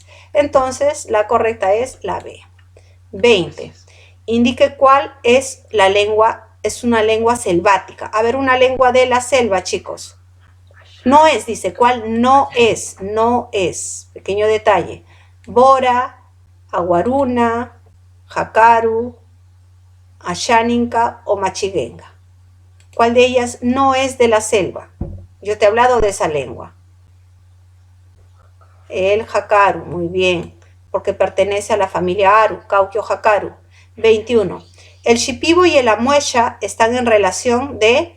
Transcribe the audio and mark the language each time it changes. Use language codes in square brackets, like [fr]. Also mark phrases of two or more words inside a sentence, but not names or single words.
[es] Entonces, la correcta es la B. 20. Indique cuál es la lengua, es una lengua selvática. A ver, una lengua de la selva, chicos. No es, dice, ¿cuál no es? No es. Pequeño detalle. Bora, aguaruna, jacaru, ashaninka o machiguenga. ¿Cuál de ellas no es de la selva? Yo te he hablado de esa lengua. El jacaru, muy bien, porque pertenece a la familia Aru, cauquio jacaru. 21. El shipibo y el amuecha están en relación de...